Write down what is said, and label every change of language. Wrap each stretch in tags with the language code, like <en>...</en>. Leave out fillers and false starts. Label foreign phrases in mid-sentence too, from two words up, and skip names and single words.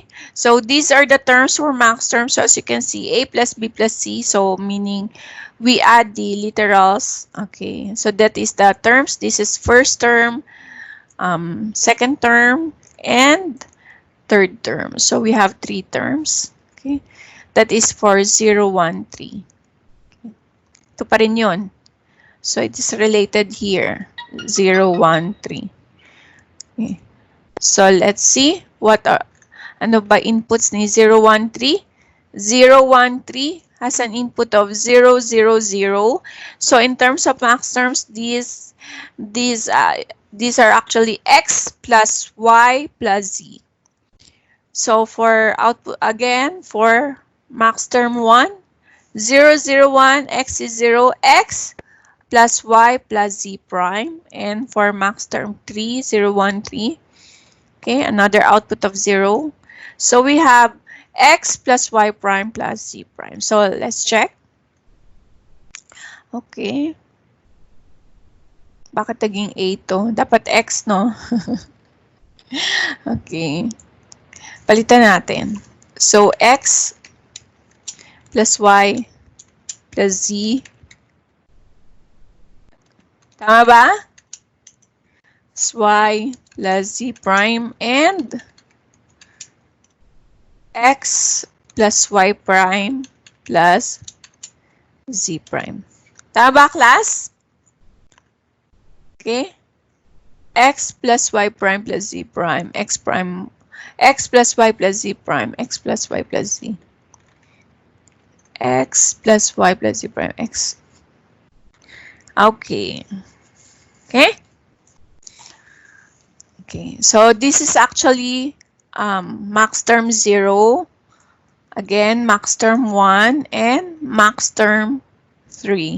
<en>So, these are the terms for max terms. So, as you can see, A plus B plus C. So, meaning we add the literals. Okay. So, that is the terms. This is first term, second term, and third term. So, we have 3 terms. Okay. That is for 0, 1, 3. Okay.</en> <tl>Ito pa rin yun.</tl> <en>So, it is related here. 0, 1, 3. Okay. So, let's see what are,</en> <tl>ano ba inputs ni 0, 1, 3?</tl> <en>0, 1, 3 has an input of 0, 0, 0. So, in terms of max terms, these are actually x plus y plus z. So, for output, again, for max term 1, 0, 0, 1, x is 0, x plus y plus z prime. And for max term 3, 0, 1, 3, okay, another output of 0. So we have x plus y prime plus z prime. So let's check. Okay.</en> <tl>Bakit naging a to? Dapat x, no? Okay. Palitan natin.</tl> <en>So x plus y plus z.</en> <tl>Tama ba?</tl> <en>Y plus z prime and x plus y prime plus z prime.</en> <tl>Tama ba, class?</tl> <en>Okay. X plus y prime plus z prime. X plus y plus z prime. X plus y plus z. X plus y plus z prime. X. Okay. Okay. Okay. So this is actually max term 0. Again, max term 1 and max term 3.</en>